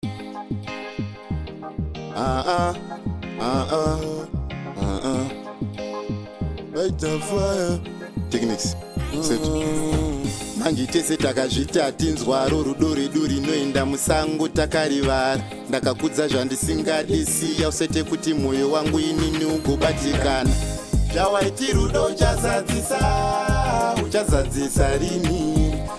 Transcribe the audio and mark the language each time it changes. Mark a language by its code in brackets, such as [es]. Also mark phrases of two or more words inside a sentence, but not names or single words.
[en] Ah, ah, ah, ah, ah, ah. Light the fire. Techniques. Set. Mm. [sn] Manje tese takazviti hatinzwaro, rudo redu rinoenda musango takarivara. Ndakakudza zvandisingadi, siya usete kuti mwoyo wangu inini ugobatikana. Zvawaiti rudo uchazadzisa, uchazadzisa rini?